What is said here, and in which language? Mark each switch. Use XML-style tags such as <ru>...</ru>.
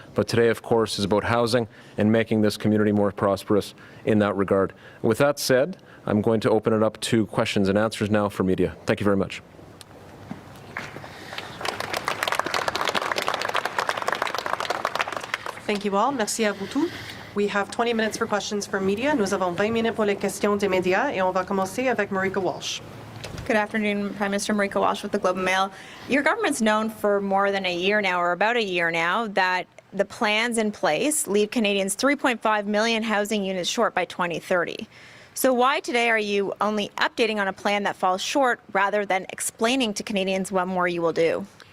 <en>But today, of course, is about housing and making this community more prosperous in that regard. With that said, I'm going to open it up to questions and answers now for media. Thank you very much. Thank you all.</en> <fr>Merci à vous tous.</fr> <en>We have 20 minutes for questions from media.</en> <fr>Nous avons 20 minutes pour les questions des médias et on va commencer avec Marika Walsh.</fr> <en>Good afternoon, Prime Minister. Marika Walsh with the Globe and Mail. Your government's known for more than a year now, or about a year now, that the plans in place leave Canadians 3.5 million housing units short by 2030. So why today are you only updating on a plan that falls short rather than explaining to Canadians what more you will do?</en>